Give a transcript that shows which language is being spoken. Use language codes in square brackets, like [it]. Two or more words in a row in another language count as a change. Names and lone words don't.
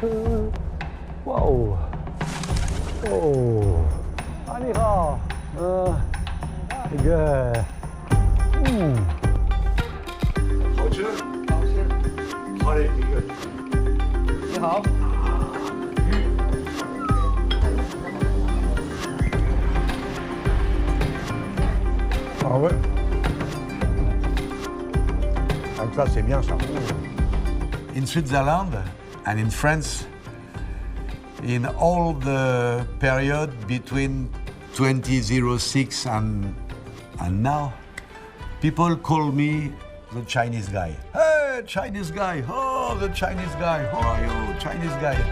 [en] Wow. Oh. Anira. Good. [zh] 好吃，好吃。好嘞，一个。你好。好味。 [fr] Ah, ça c'est bien ça. [en] In Switzerland and in France, in all the period between 2006 and now, people call me the Chinese guy. Hey, Chinese guy! Oh, the Chinese guy! How are you, Chinese guy?